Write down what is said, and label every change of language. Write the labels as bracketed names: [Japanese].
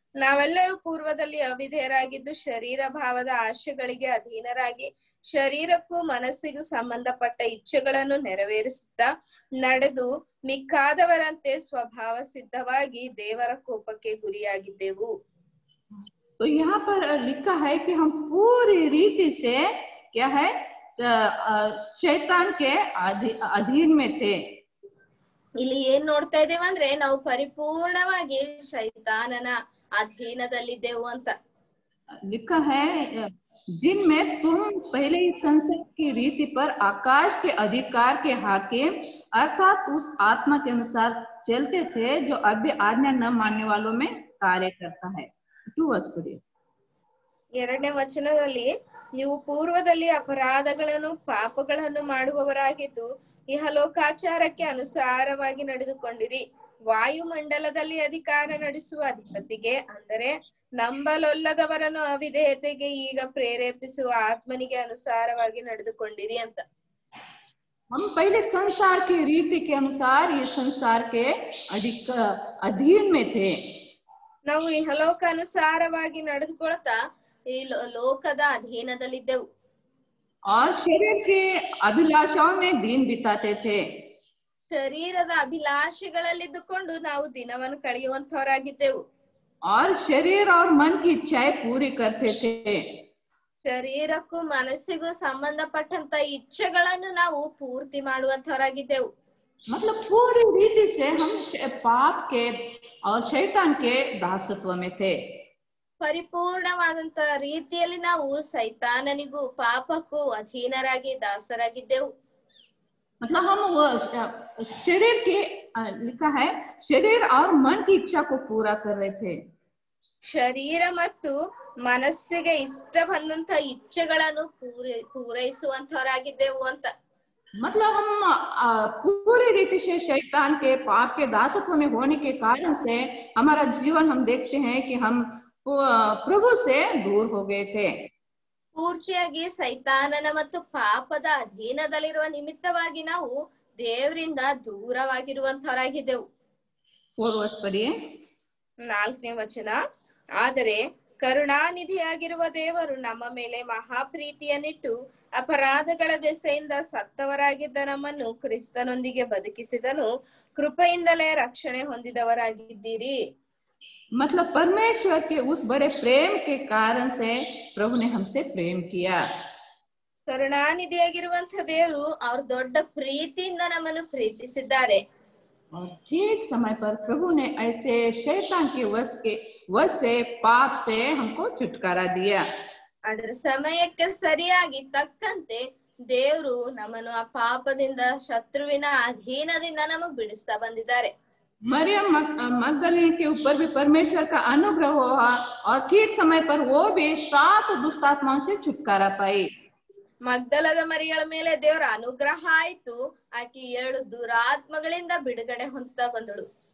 [Kannada] ನಾವೆಲ್ಲರೂ ಪೂರ್ವದಲ್ಲಿ ಅವಿಧೇಯರಾಗಿದ್ದು ಶರೀರ ಭಾವದ ಆಶೆಗಳಿಗೆ ಅಧೀನರಾಗಿ ಶರೀರಕ್ಕೂ ಮನಸ್ಸಿಗೂ ಸಂಬಂಧಪಟ್ಟ ಇಚ್ಛೆಗಳನ್ನು ನೆರವೇರಿಸುತ್ತಾ ನಡೆದು ಮಿಕ್ಕಾದವರಂತೆ ಸ್ವಭಾವ ಸಿದ್ಧವಾಗಿ ದೇವರ ಕೋಪಕ್ಕೆ ಗುರಿಯಾಗಿದ್ದೆವು. [Hindi] तो यहाँ पर लिखा है कि हम पूरी रीति से क्या है, शैतान के अधीन में थे। [Kannada] ಇಲ್ಲಿ ಏನ್ ನೋಡ್ತಾ ಇದ್ದೇವೆ ಅಂದ್ರೆ ನಾವು ಪರಿಪೂರ್ಣವಾಗಿ ಶೈತಾನನ ಅಧೀನದಲ್ಲಿದ್ದೆವು ಅಂತ. [Hindi] लिखा है जिनमें तुम पहले ही संसार की रीति पर आकाश के अधिकार के हाकिम अर्थात उस आत्मा के अनुसार चलते थे जो अभी आज्ञा न मानने वालों में कार्य करता है। 2 वर्ष पढ़िए। [Kannada] 2ನೇ ವಚನದಲ್ಲಿ ನೀವು ಪೂರ್ವದಲ್ಲಿ ಅಪರಾಧಗಳನ್ನು ಪಾಪಗಳನ್ನು ಮಾಡುವವರಾಗಿದ್ದು ಇಹಲೋಕಾಚಾರಕ್ಕೆ ಅನುಸಾರವಾಗಿ ನಡೆದುಕೊಂಡಿರಿ. ವಾಯುಮಂಡಲದಲ್ಲಿ ಅಧಿಕಾರ ನಡೆಸುವ ಅಧಿಪತಿಗೆ, ಅಂದರೆ ನಂಬಲೊಲ್ಲದವರನ್ನು ಅವಿಧೇಯತೆಗೆ ಈಗ ಪ್ರೇರೇಪಿಸುವ ಆತ್ಮನಿಗೆ ಅನುಸಾರವಾಗಿ ನಡೆದುಕೊಂಡಿರಿ ಅಂತ. [Hindi] हम पहले संसार की रीति के अनुसार ये संसार के अधीन में थे। [Kannada] ನಾವು ಇಹಲೋಕ ಅನುಸಾರವಾಗಿ ನಡೆದುಕೊಳ್ತಾ ಈ ಲೋಕದ ಅಧೀನದಲ್ಲಿದ್ದೆವು. [Hindi] और शरीर के अभिलाषाओं में दिन बिताते थे। [Kannada] ಶರೀರದ ಅಭಿಲಾಷೆಗಳಲ್ಲಿದ್ದುಕೊಂಡು ನಾವು ದಿನವನ್ನು ಕಳೆಯುವಂತವರಾಗಿದ್ದೆವು. [Hindi] और शरीर और मन की इच्छाएं पूरी करते थे। [Kannada] ಶರೀರಕ್ಕೂ ಮನಸ್ಸಿಗೂ ಸಂಬಂಧಪಟ್ಟಂತ ಇಚ್ಛೆಗಳನ್ನು ನಾವು ಪೂರ್ತಿ ಮಾಡುವಂತವರಾಗಿದ್ದೆವು. [Hindi] मतलब पूरी रीति से हम पाप के और शैतान के दासत्व में थे। [Kannada] ಪರಿಪೂರ್ಣವಾದಂತ ರೀತಿಯಲ್ಲಿ ನಾವು ಸೈತಾನನಿಗೂ ಪಾಪಕ್ಕೂ ಅಧೀನರಾಗಿ ದಾಸರಾಗಿದ್ದೆವು. [Hindi] मतलब हम वो शरीर के लिखा है शरीर और मन की इच्छा को पूरा कर रहे थे. [Kannada] ಶರೀರ ಮತ್ತು ಮನಸ್ಸಿಗೆ ಇಷ್ಟ ಬಂದಂತ ಇಚ್ಛೆಗಳನ್ನು ಪೂರೈಸುವಂತವರಾಗಿದ್ದೆವು ಅಂತ. [Hindi] मतलब हम पूरी रीति से शैतान के पाप के दासत्व में होने के कारण से हमारा जीवन हम देखते हैं कि हम प्रभु से दूर हो गए थे. [Kannada] ಪೂರ್ತಿಯಾಗಿ ಸೈತಾನನ ಮತ್ತು ಪಾಪದ ಅಧೀನದಲ್ಲಿರುವ ನಿಮಿತ್ತವಾಗಿ ನಾವು ದೇವರಿಂದ ದೂರವಾಗಿರುವಂತವರಾಗಿದ್ದೆವು. [Hindi] 4 वर्ष पढ़िए. [Kannada] 4ನೇ ವಚನ. ಆದರೆ ಕರುಣಾನಿಧಿಯಾಗಿರುವ ದೇವರು ನಮ್ಮ ಮೇಲೆ ಮಹಾಪ್ರೀತಿಯನ್ನಿಟ್ಟು ಅಪರಾಧಗಳ ದೆಸೆಯಿಂದ ಸತ್ತವರಾಗಿದ್ದ ನಮ್ಮನ್ನು ಕ್ರಿಸ್ತನೊಂದಿಗೆ ಬದುಕಿಸಿದನು. ಕೃಪೆಯಿಂದಲೇ ರಕ್ಷಣೆ ಹೊಂದಿದವರಾಗಿದ್ದೀರಿ. [Hindi] मतलब परमेश्वर के उस बड़े प्रेम के कारण से प्रभु ने हमसे प्रेम किया. [Kannada] ಕರುಣಾನಿಧಿಯಾಗಿರುವಂತ ದೇವರು ಅವ್ರ ದೊಡ್ಡ ಪ್ರೀತಿಯಿಂದ ನಮ್ಮನ್ನು ಪ್ರೀತಿಸಿದ್ದಾರೆ. [Hindi] और ठीक समय पर प्रभु ने ऐसे शैतान के वश से पाप से हमको छुटकारा दिया. [Kannada] ಅದ್ರ ಸಮಯಕ್ಕೆ ಸರಿಯಾಗಿ ತಕ್ಕಂತೆ ದೇವರು ನಮ್ಮನ್ನು ಆ ಪಾಪದಿಂದ ಶತ್ರುವಿನ ಅಧೀನದಿಂದ ನಮಗ್ ಬಿಡಿಸ್ತಾ ಬಂದಿದ್ದಾರೆ. [Hindi] मरियम मगदलीन के ऊपर भी परमेश्वर का अनुग्रह हुआ और ठीक समय पर वो भी 7 दुष्टात्माओं से छुटकारा पाई. [Kannada] ಮಗ್ದಲದ ಮರಿಯಳ ಮೇಲೆ ದೇವರ ಅನುಗ್ರಹ ಆಯ್ತು. ಆಕೆ 7 ದುರಾತ್ಮಗಳಿಂದ ಬಿಡುಗಡೆ ಹೊಂದುತ್ತಾ ಬಂದಳು.